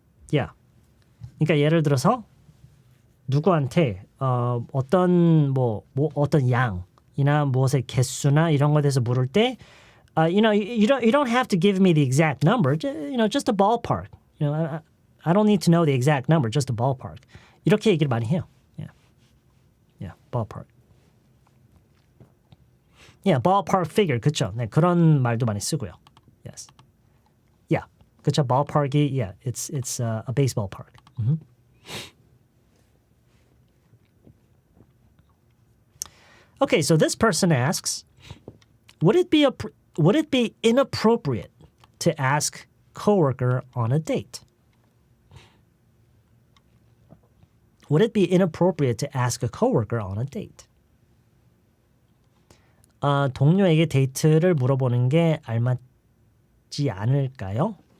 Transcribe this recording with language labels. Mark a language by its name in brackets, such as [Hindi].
[Korean] Yeah. 그러니까 예를 들어서 누구한테 어떤 어떤 양이나 무엇의 개수나 이런 것에 대해서 물을 때 [English] you don't have to give me the exact number, just a ballpark. I don't need to know the exact number, just a ballpark. [Korean] 이렇게 얘기를 많이 해요. [English] Yeah, ballpark. Yeah, ballpark figure, [Korean] 그렇죠. 네, 그런 말도 많이 쓰고요. [English] Yes. Yeah, [Korean] 그렇죠. [English] ballpark이, yeah, it's a baseball park. Mm-hmm. Okay, so this person asks, would it be inappropriate to ask coworker on a date? Would it be inappropriate to ask a coworker on a date? [Korean] 동료에게 데이트를 물어보는 게 알맞지 않을까요?